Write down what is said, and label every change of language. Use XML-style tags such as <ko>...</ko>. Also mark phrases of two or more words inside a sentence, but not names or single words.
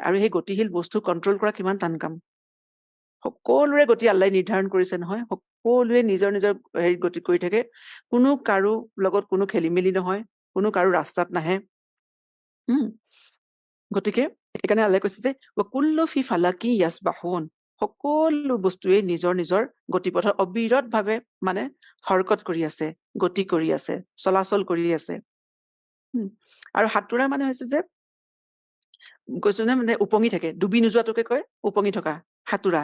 <as>আৰু সেই গতিশীল বস্তু কণ্ট্ৰল কৰা কিমান টান কাম। সকলোৰে গতি আল্লাহ নিৰ্ধাৰণ কৰিছে নহয়। সকলোৱে নিজৰ নিজৰ হেৰিত গতি কৰি থাকে। কোনো কাৰো লগত কোনো খেলি মেলি নহয়, কোনো কাৰো ৰাস্তাত নাহে। গতিকে সেইকাৰণে আল্লাহ কৈছে যে</as> <ar>كل في فلك يسبحون,</ar> <as>সকলো বস্তুৱে নিজৰ নিজৰ গতিপথত অবিৰতভাৱে মানে হৰকত কৰি আছে, গতি কৰি আছে, চলাচল কৰি আছে। আৰু সাঁতোৰা মানে হৈছে যে, কৈছো নে, মানে উপঙি থাকে, ডুবি নোযোৱাটোকে কয় উপঙি থকা, সাঁতোৰা।</as>